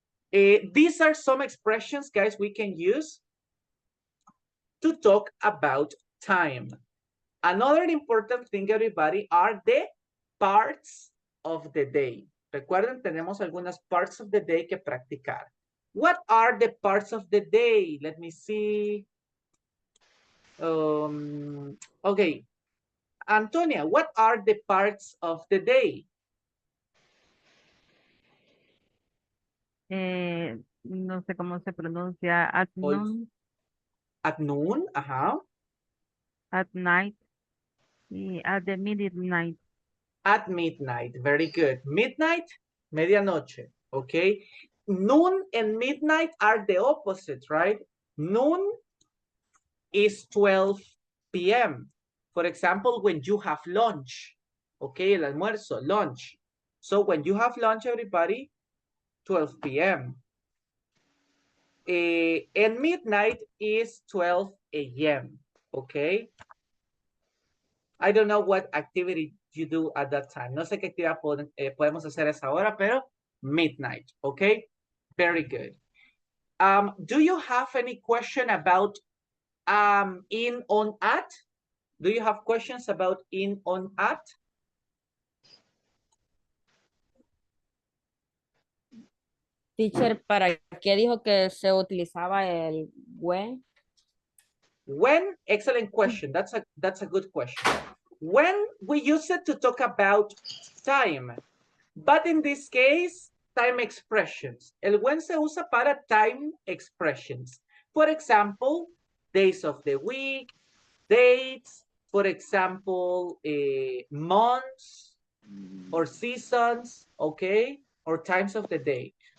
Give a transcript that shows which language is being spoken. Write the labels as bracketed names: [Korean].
[English] These are some expressions, guys, we can use to talk about time. Another important thing, everybody, are the parts of the day. [Spanish] Recuerden, tenemos algunas parts of the day que practicar. [English] What are the parts of the day? Let me see. Okay. Antonia, what are the parts of the day? [Spanish] No sé cómo se pronuncia. [English] At noon, At noon, ajá. at night, y at the midnight. At midnight, very good. Midnight, medianoche, okay? Noon and midnight are the opposite, right? Noon is 12 p.m. For example, when you have lunch, okay, el almuerzo, lunch. So when you have lunch, everybody, 12 p.m. And midnight is 12 a.m., okay? I don't know what activity you do at that time. [Spanish] No sé qué actividad podemos hacer a esa hora, [English] pero midnight, okay? Very good. Do you have any question about in, on, at? Do you have questions about in, on, at? [Spanish] Teacher, ¿para qué dijo que se utilizaba el when? [English] When? Excellent question. That's a good question. When we use it to talk about time, but in this case, time expressions. [Spanish] El when se usa para [English] time expressions. For example, days of the week, dates, for example, months or seasons, okay, or times of the day.